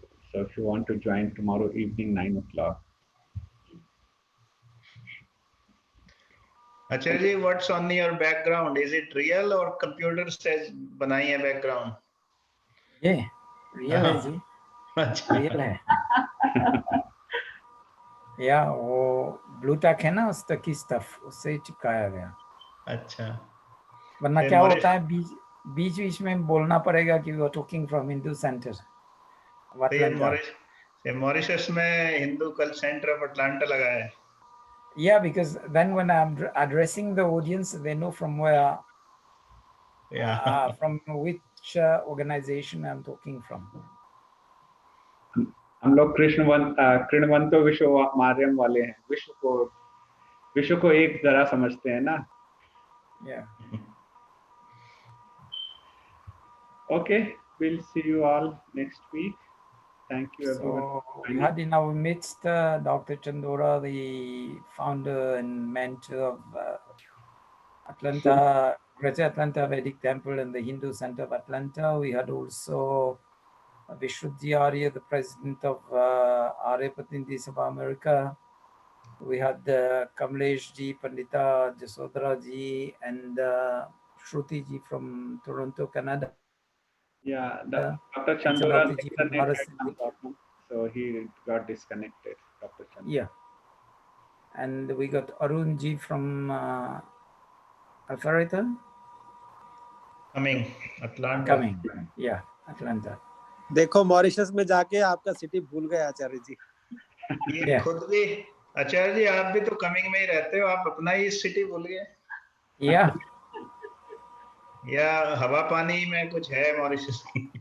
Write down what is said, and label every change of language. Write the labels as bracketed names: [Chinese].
[English] So if you want to join tomorrow evening, 9 o'clock. Acharya ji, what's on your background? Is it real or computer says [Hindi] banai hai [English] background? Yeah, [Hindi] real है जी. Real है. या वो blue टैक है ना, उस तक की stuff उससे चिपकाया गया. अच्छा. वरना क्या होता है, बीच बीच में बोलना पड़ेगा कि [English] We are talking from Hindu centre Atlanta. [Hindi] Mauritius में हिंदू कल सेंटर ऑफ अटलांटा लगा है. [English] Yeah, because then when I'm addressing the audience, they know from where, from which organization I'm talking from. [Hindi] हम लोग कृष्णवंतो विश्व मार्यम वाले हैं. विश्व को एक जरा समझते हैं ना. [English] Yeah. Okay, we'll see you all next week. Thank you, everyone. So we had in our midst Dr. Chandora, the founder and mentor of Atlanta, Greater Atlanta Vedic Temple and the Hindu Center of Atlanta. We had also Vishuddhi Arya, the president of Arya Pratinidhi Sabha America. We had Kamlesh ji, Pandita Jasodhara ji, and Shruti ji from Toronto, Canada. Yeah, Dr. Chandora's internet had some problem, so he got disconnected. Dr. Chandora. Yeah. And we got Arun ji from Alpharetta. Coming, Atlanta. Coming, yeah, Atlanta. [Hindi] देखो Mauritius में जाके आपका city भूल गए आचार्य जी. ये खुद भी आचार्य जी, आप भी तो कमिंग में ही रहते हो, आप अपना ही सिटी भूल गए. [English] Yeah. [Hindi] या हवा पानी में कुछ है मॉरिशस की.